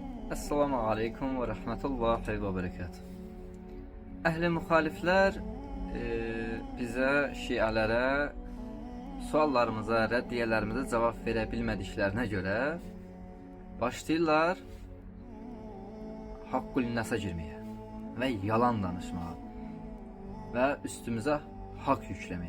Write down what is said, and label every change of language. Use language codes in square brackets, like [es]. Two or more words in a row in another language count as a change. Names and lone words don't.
[ar] السلام عليكم ورحمة الله وبركاته. [az] Ehli muhalifler bizə, şialərə suallarımıza, rəddiyələrimizə cavab verə bilmədiklərinə görə başlayırlar haqqul nəsə girməyə və yalan danışmağa və üstümüzə haqq yükləməyə.